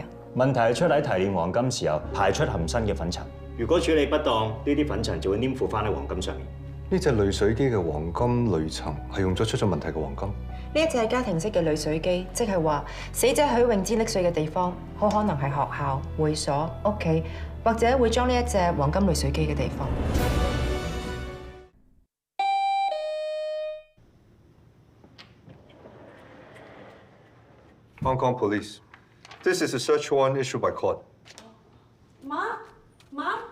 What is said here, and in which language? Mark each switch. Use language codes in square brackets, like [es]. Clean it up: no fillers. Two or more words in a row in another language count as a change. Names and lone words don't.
[yue] 問題係出喺提煉黃金時候排出含砷嘅粉塵，如果處理不當，呢啲粉塵就會黏附翻喺黃金上面。呢隻濾水機嘅黃金濾層係用咗出咗問題嘅黃金。呢一隻係家庭式嘅濾水機，即係話死者許榮之溺水嘅地方，好可能係學校、會所、屋企，或者會裝呢一隻黃金濾水機嘅地方。 [en] Hong Kong Police. This is a search warrant issued by court. [yue] 媽，